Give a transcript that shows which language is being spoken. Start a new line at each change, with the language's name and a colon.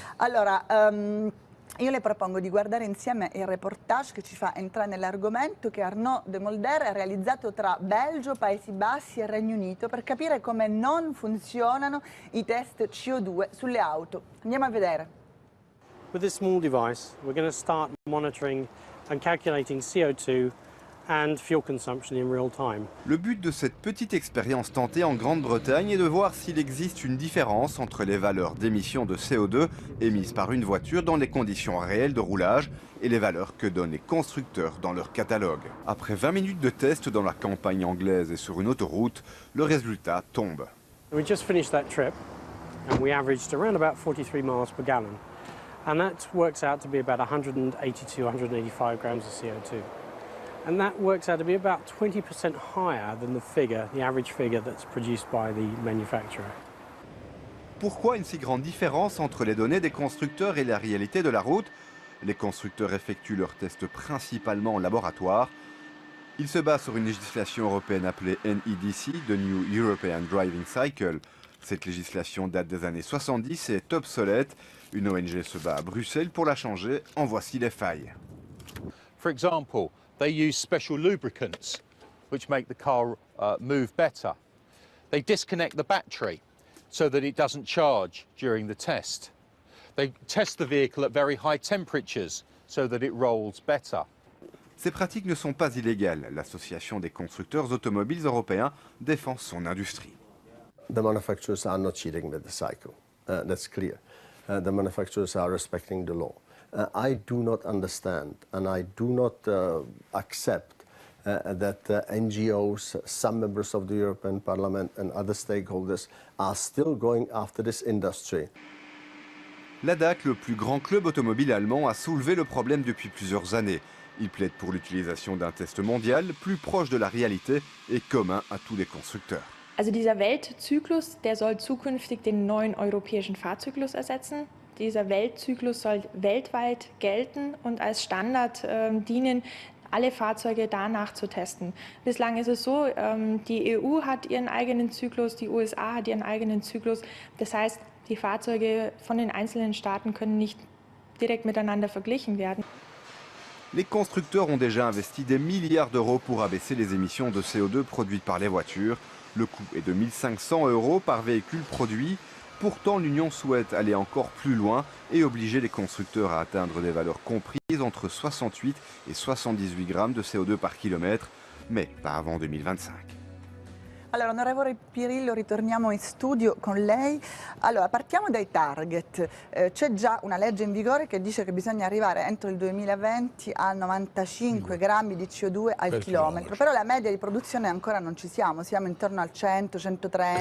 Italian: Allora, io le propongo di guardare insieme il reportage che ci fa entrare nell'argomento che Arnaud de Molder ha realizzato tra Belgio, Paesi Bassi e Regno Unito per capire come non funzionano i test CO2 sulle auto. Andiamo a vedere.
English: With this small device, we're going to start monitoring and calculating CO2 and fuel consumption in real time.
French: Le but de cette petite expérience tentée en Grande-Bretagne est de voir s'il existe une différence entre les valeurs d'émissions de CO2 émises par une voiture dans les conditions réelles de roulage et les valeurs que donnent les constructeurs dans leur catalogue. Après 20 minutes de test dans la campagne anglaise et sur une autoroute, le résultat tombe.
English: We just finished that trip and we averaged around about 43 miles per gallon. And that works out to be about 182, 185 grams of CO2. And that works out to be about 20% higher than the average figure that's produced by the manufacturer.
French: Pourquoi une si grande différence entre les données des constructeurs et la réalité de la route? Les constructeurs effectuent leurs tests principalement en laboratoire. Ils se basent sur une législation européenne appelée NEDC, The New European Driving Cycle. Cette législation date des années 70 et est obsolète. Une ONG se bat à Bruxelles pour la changer. En voici les failles.
English: For example, they use special lubricants which make the car move better. They disconnect the battery so that it doesn't charge during the test. They test the vehicle at very high temperatures so that it rolls better.
French: Ces pratiques ne sont pas illégales. L'Association des constructeurs automobiles européens défend son industrie.
English: The manufacturers are not cheating with the cycle. That's clear. The manufacturers are respecting the law. I do not understand and I do not accept that NGOs, some members of the European Parliament and other stakeholders are still going after this industry.
French: L'ADAC, le plus grand club automobile allemand, a soulevé le problème depuis plusieurs années. Il plaide pour l'utilisation d'un test mondial plus proche de la réalité et commun à tous les constructeurs.
German: Also dieser Weltzyklus, der soll zukünftig den neuen europäischen Fahrzyklus ersetzen. Dieser Weltzyklus soll weltweit gelten und als Standard dienen, alle Fahrzeuge danach zu testen. Bislang ist es so, die EU hat ihren eigenen Zyklus, die USA hat ihren eigenen Zyklus. Das heißt, die Fahrzeuge von den einzelnen Staaten können nicht direkt miteinander verglichen werden.
French: Les constructeurs ont déjà investi des milliards d'euros pour abaisser les émissions de CO2 produites par les voitures. Le coût est de 1 500 € par véhicule produit. Pourtant, l'Union souhaite aller encore plus loin et obliger les constructeurs à atteindre des valeurs comprises entre 68 et 78 grammes de CO2 par kilomètre, mais pas avant 2025.
Italian: Allora, onorevole Pirillo, ritorniamo in studio con lei. Allora, partiamo dai target. C'è già una legge in vigore che dice che bisogna arrivare entro il 2020 a 95 grammi di CO2 al chilometro, però la media di produzione ancora non ci siamo intorno al 100, 130.